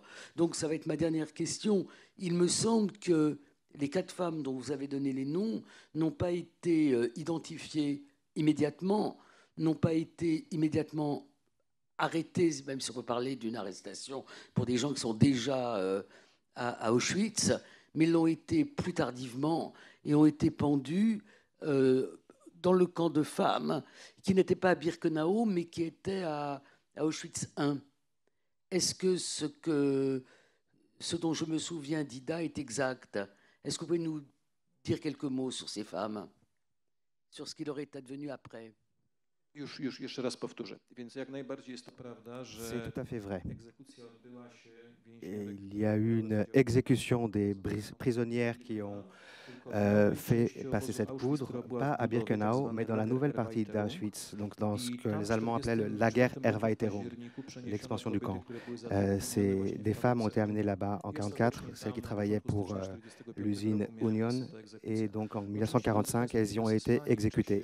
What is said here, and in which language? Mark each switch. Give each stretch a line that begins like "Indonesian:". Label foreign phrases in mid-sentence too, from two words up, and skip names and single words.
French: Donc ça va être ma dernière question. Il me semble que les 4 femmes dont vous avez donné les noms n'ont pas été identifiées immédiatement, n'ont pas été immédiatement arrêtées, même si on peut parler d'une arrestation pour des gens qui sont déjà à Auschwitz, mais l'ont été plus tardivement et ont été pendus dans le camp de femmes qui n'était pas à Birkenau, mais qui était à Auschwitz I. Est-ce que ce dont je me souviens d'Ida est exact? Est-ce que vous pouvez nous dire quelques mots sur ces femmes, sur ce qui leur est advenu après?
Polish: Jeszcze raz powtórzę. Więc jak najbardziej jest to prawda, że
French: C'est tout à fait vrai.
Polish: egzekucja odbyła się
French: Et il y a eu une exécution des prisonnières qui ont fait passer cette poudre, pas à Birkenau, mais dans la nouvelle partie d'Auschwitz, donc dans ce que les Allemands appelaient le
German: Lager Erweiterung,
French: l'expansion du camp. Des femmes ont été amenées là-bas en 1944, celles qui travaillaient pour l'usine Union, et donc en 1945, elles y ont été exécutées.